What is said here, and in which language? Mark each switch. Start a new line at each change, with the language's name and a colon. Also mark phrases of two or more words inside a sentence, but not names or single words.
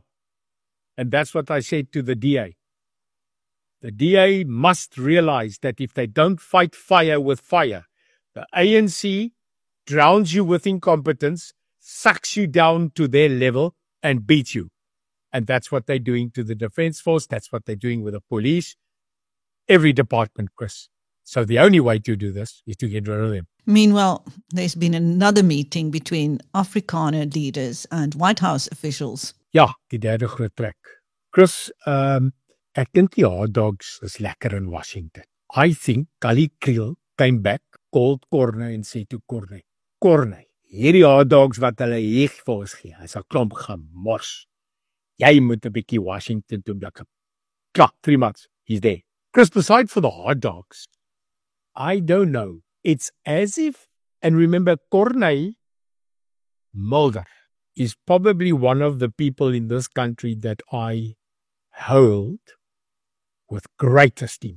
English: And that's what I said to the DA. The DA must realize that if they don't fight fire with fire, the ANC drowns you with incompetence, sucks you down to their level and beats you. And that's what they're doing to the Defence Force. That's what they're doing with the police. Every department, Chris. So the only way to do this is to get rid of them. Meanwhile, there's been another meeting between Afrikaner leaders and White House officials.
Afrikaans: Ja, die derde groot trek. Chris, ek dink die
English: hot dogs
Afrikaans: is lekker in Washington.
English: I think Kali Kriel came back, called Corne and said to Corne,
Afrikaans: hierdie hot dogs wat hulle hier vir ons gee, is 'n klomp gemors. Jy moet 'n bietjie Washington toe blik.
English: Klap, 3 months, he's there. Chris, beside for the hot dogs, I don't know. It's as if, and remember, Corne Mulder is probably one of the people in this country that I hold with great esteem.